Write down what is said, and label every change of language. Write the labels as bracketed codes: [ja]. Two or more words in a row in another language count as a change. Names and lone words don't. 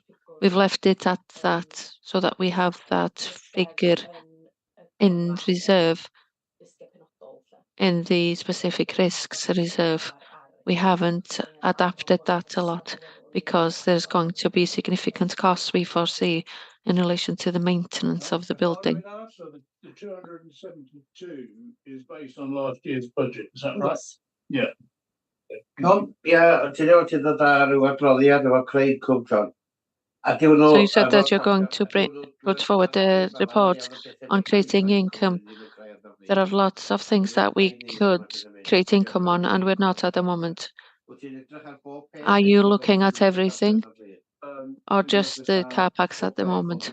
[en] We've left it at that so that we have that figure in reserve in the specific risks reserve. We haven't adapted that a lot because there's going to be significant costs we foresee in relation to the maintenance of the building. So the 272 is based on last year's budget, is that right? Yeah. [cy] Ti'n dod ar ryw adroddiad efo Craig Cwmton. [en] So you said that you're going to put forward a report on creating income. There are lots of things that we could create income on, and we're not at the moment. Are you looking at everything or just the car parks at the moment?